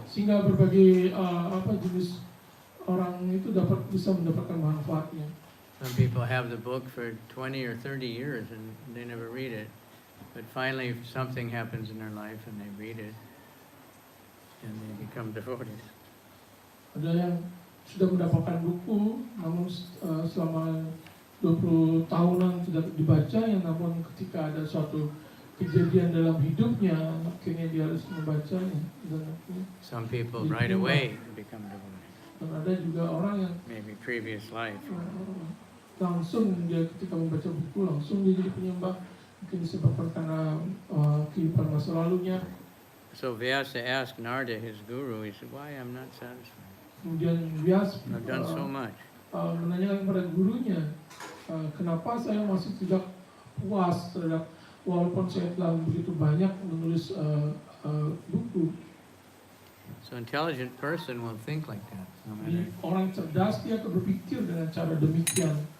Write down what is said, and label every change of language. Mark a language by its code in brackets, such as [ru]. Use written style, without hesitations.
[id] sehingga berbagai jenis orang itu bisa mendapatkan manfaatnya. [en] Some people have the book for 20 or 30 years and they never read it. But finally something happens in their life and they read it and they become devotees. [id] Ada yang sudah mendapatkan buku, namun selama 20 tahunan tidak dibaca, yang namun ketika ada suatu kejadian dalam hidupnya, akhirnya dia harus membacanya dan akhirnya [en] Some people right away become devotees. [id] dan ada juga orang yang [en] Maybe previous life. [id] langsung dia ketika membaca buku langsung dia jadi penyembah, mungkin disebabkan karena kehidupan masa lalunya. [en] So Vyasa asked Narada, his guru, he said, why I'm not satisfied? [id] Kemudian Vyas [en] I've done so much. [id] menanyakan kepada gurunya, kenapa saya masih tidak puas terhadap walaupun saya telah begitu banyak menulis buku. [en] So intelligent person will think like that, no [id] Jadi [en] matter, [id] orang cerdas dia akan berpikir dengan cara demikian.